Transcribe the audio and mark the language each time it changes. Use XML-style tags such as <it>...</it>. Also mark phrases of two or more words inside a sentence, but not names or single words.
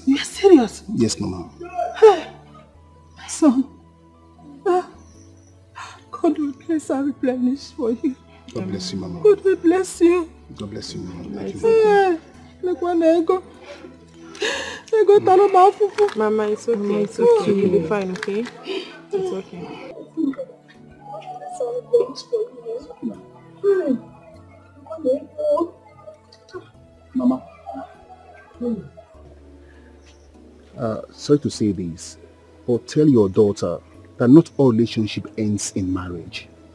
<en>You're serious? Yes, Mama. Hey, my son. God will bless and replenish for you. God bless you, Mama. God will bless you. God bless you, Mama. Thank you. Hey, look one ego.</en> <ig>Ego talo mafufu.</ig> <en>Mama, it's okay. It's okay. You'll be fine, okay? It's okay. Mama. Sorry to say this, but tell your daughter that not all relationship ends in marriage.</en>